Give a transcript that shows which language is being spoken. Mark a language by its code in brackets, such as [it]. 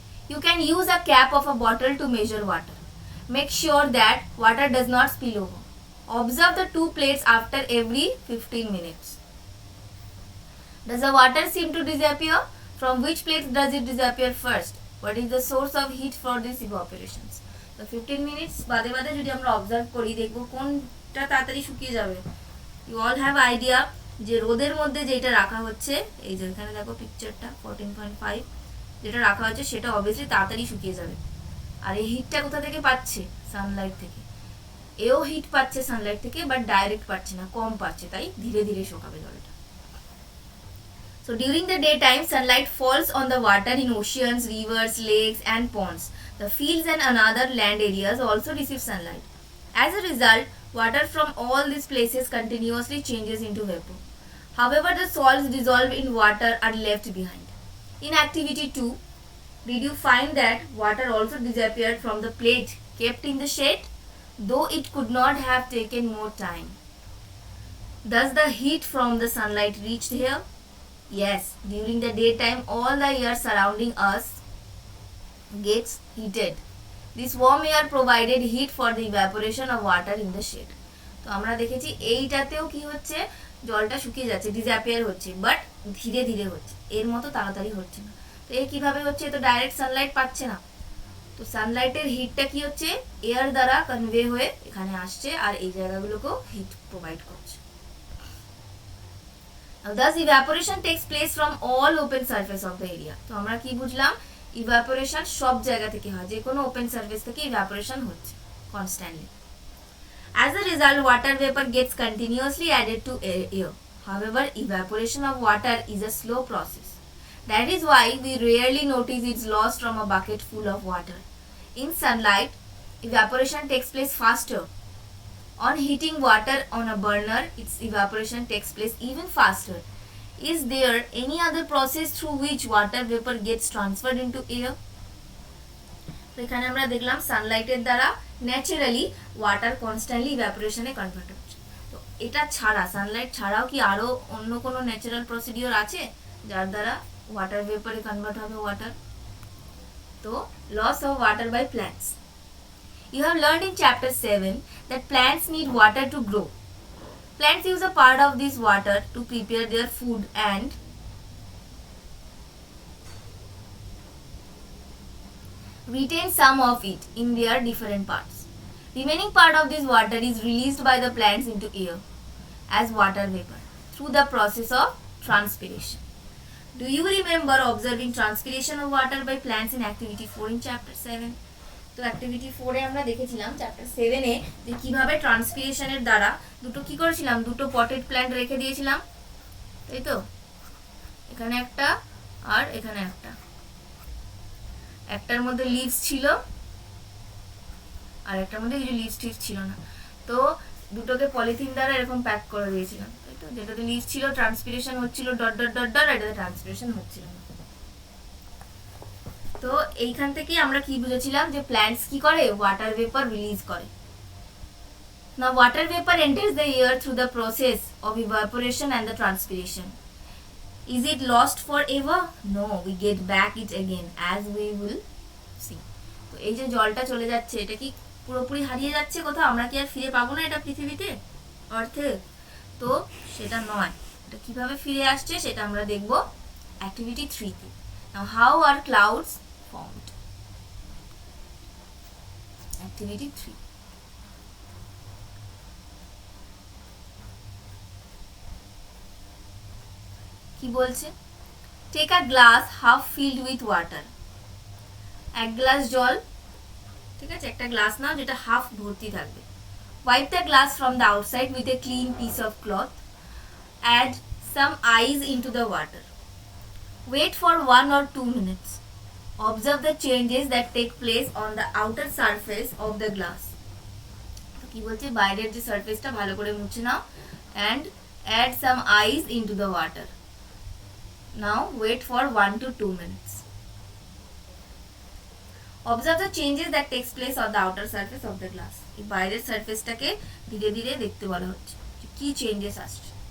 [en] You can use a cap of a bottle to measure water. Make sure that water does not spill over. Observe the 2 plates after every 15 minutes. Does the water seem to disappear? From which plate does it disappear first? What is the source of heat for these evaporations? The 15 minutes [bn] বাদে বাদে যদি আমরা observe করি দেখব কোনটা তাড়াতাড়ি শুকিয়ে যাবে। [en] You all have idea [bn] যে রোদের মধ্যে যেটা রাখা হচ্ছে, এই যে এখানে দেখো পিকচারটা 14.5 যেটা রাখা হচ্ছে সেটা অবভিয়াসলি তাড়াতাড়ি শুকিয়ে যাবে। আর এই হিটটা কোথা থেকে পাচ্ছে? সানলাইট থেকে। এও হিট পাচ্ছে সানলাইট থেকে, বাট ডাইরেক্ট পাচ্ছে না, কম পাচ্ছে, তাই ধীরে ধীরে শুকাবে জলটা। [en] So during the daytime, sunlight falls on the water in oceans, rivers, lakes and ponds. The fields and other land areas also receive sunlight. As a result, water from all these places continuously changes into vapor. However, the salts dissolved in water are left behind. In activity 2, did you find that water also disappeared from the plate kept in the shade, though it could not have taken more time? Does the heat from the sunlight reach here? Yes, during the daytime all the air surrounding us gets heated. This warm air provided heat for the evaporation of water in the shade. [bn] তো আমরা দেখেছি এইটাতেও কি হচ্ছে, জলটা শুকিয়ে যাচ্ছে, disappear হচ্ছে, but ধীরে ধীরে হচ্ছে, এর মতো তাড়াতাড়ি হচ্ছে না। তো এই কিভাবে হচ্ছে? তো ডাইরেক্ট সানলাইট পাচ্ছে না, তো সানলাইটের হিটটা কি হচ্ছে, এয়ার দ্বারা কনভে হয়ে এখানে আসছে আর এই জায়গাগুলোকেও হিট প্রোভাইড করছে। [en] Thus evaporation takes place from all open surface of the area. [bn] তো আমরা কি বুঝলাম? ইভাপোরেশন সব জায়গা থেকে হয়, যে কোনো ওপেন সারফেস থেকে ইভাপোরেশন হচ্ছে। [en] constantly. As a result, water vapor gets continuously added to air. However, evaporation of water is a slow process. That is why we rarely notice its loss from a bucket full of water. In sunlight, evaporation takes place faster. On heating water on a burner, its evaporation takes place even faster. Is there any other process through which water vapor gets transferred into air? [bn] তো এখানে আমরা দেখলাম সানলাইটের দ্বারা naturally water constantly ইভ্যাপোরেশনে convert হচ্ছে। তো এটা ছাড়া, Sunlight ছাড়াও কি আরও অন্য কোনো ন্যাচারাল প্রসিডিওর আছে যার দ্বারা ওয়াটার ভেপারে কনভার্ট হবে ওয়াটার? তো loss of water by plants. [en] You have learned in chapter 7 that plants need water to grow. Plants use a part of this water to prepare their food and retain some of it in their different parts. Remaining part of this water is released by the plants into air as water vapor through the process of transpiration. Do you remember observing transpiration of water by plants in activity 4 in chapter 7? [bn] তো activity 4-এ আমরা দেখেছিলাম chapter 7-এ যে কীভাবে ট্রান্সপিরেশনের দ্বারা দুটো কী করেছিলাম, দুটো potted plant রেখে দিয়েছিলাম, তাই তো? এখানে একটা আর এখানে একটা, একটার মধ্যে লিভস ছিল আর একটার মধ্যে কিছু লিভস টিভস ছিল না। তো দুটোকে পলিথিন দ্বারা এরকম প্যাক করে দিয়েছিলাম, তাই তো? যেটাতে লিভস ছিল ট্রান্সপিরেশন হচ্ছিল ডট ডট ডট ডট, এটাতে ট্রান্সপিরেশন হচ্ছিল না। তো এইখান থেকে আমরা কি বুঝেছিলাম যে প্ল্যান্টস কি করে, ওয়াটার ভেপার রিলিজ করে। [en] Now water vapor enters the air through the process of evaporation and the transpiration. Is it lost forever? No, we get back it again as we will see. [bn] তো এই যে জলটা চলে যাচ্ছে, এটা কি পুরোপুরি হারিয়ে যাচ্ছে কোথাও? আমরা কি আর ফিরে পাবো না এটা পৃথিবীতে, অর্থে? তো সেটা নয়। এটা কিভাবে ফিরে আসছে সেটা আমরা দেখব activity 3-তে। [en] Now how are clouds formed? Activity 3. [bn] কি বলছে? [en] Take a glass half filled with water. [bn] এক গ্লাস জল, ঠিক আছে, একটা গ্লাস নাও যেটা হাফ ভর্তি থাকবে। [en] Wipe the glass from the outside with a clean piece of cloth. Add some ice into the water. Wait for 1 or 2 minutes. Observe the changes that take place on the outer surface of the glass. [bn] তো কি বলছে, বাইরের যে সারফেসটা ভালো করে মুছে নাও [en] and add some ice into the water. Now wait for 1 to 2 minutes. Observe the changes that takes place on the outer surface of the glass. [bn] এই বাইরের সারফেসটাকে ধীরে ধীরে দেখতে বলা হচ্ছে যে কি চেঞ্জেস আসছে।